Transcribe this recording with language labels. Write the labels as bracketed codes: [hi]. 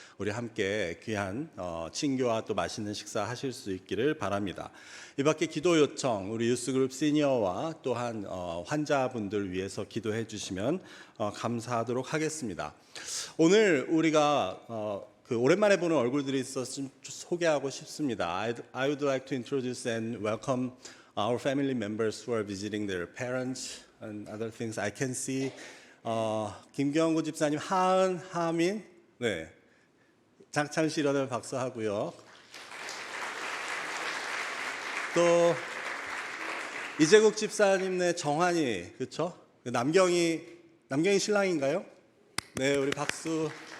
[ko] 우리 함께 귀한 친교와 또 맛있는 식사 하실 수 있기를 바랍니다. 이 밖에 기도 요청 우리 유스그룹 시니어와 또한 환자분들 위해서 기도해 주시면 감사하도록 하겠습니다. 오늘 우리가 오랜만에 보는 얼굴들이 있어서 좀 소개하고 싶습니다. [en] I would like to introduce and welcome our family members who are visiting their parents and other things. I can see [ko] 김경구 집사님, 하은, 하민, 네, 장찬 일어나면 박수하고요. 또 이재국 집사님네 정환이 그렇죠? 남경이 신랑인가요? 네, 우리 박수.